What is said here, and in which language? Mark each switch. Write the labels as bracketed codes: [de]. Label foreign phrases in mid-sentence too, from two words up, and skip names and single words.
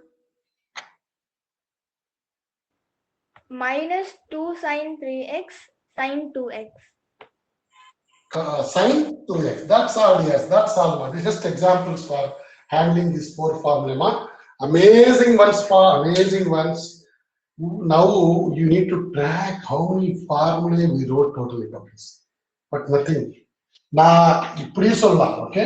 [en] Minus 2 sin 3x sin 2x. Sin 2x. That's all. Yes, that's all. These are just examples for handling these 4 formula. Amazing ones, amazing ones. Now you need to track how many formulae we wrote totally, but nothing. Okay.